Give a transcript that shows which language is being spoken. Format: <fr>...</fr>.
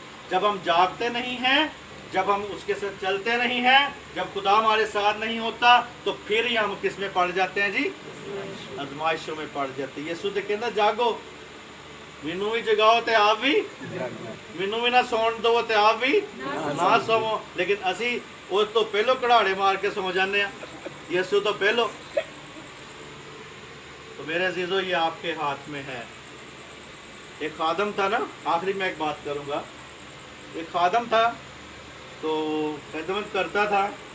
<ur>جب ہم جاگتے نہیں ہیں, جب ہم اس کے ساتھ چلتے نہیں ہیں, جب خدا ہمارے ساتھ نہیں ہوتا, تو پھر ہی ہم کس میں پڑ جاتے ہیں جی, آزمائشوں میں پڑ جاتے.</ur> <pa>یسوع تے کہندا جاگو, مینوں بھی جگاؤ تے آپ بھی, مینوں بھی نہ سون دو تے آپ بھی نہ سوو. لیکن اسی اس تو پہلو کڑاڑے مار کے سو جانے ہیں, یسوع تو پہلو.</pa> <ur>تو میرے عزیزو یہ آپ کے ہاتھ میں ہے. ایک خادم تھا نا, آخری میں ایک بات کروں گا. ایک خادم تھا تو خدمت کرتا تھا.</ur>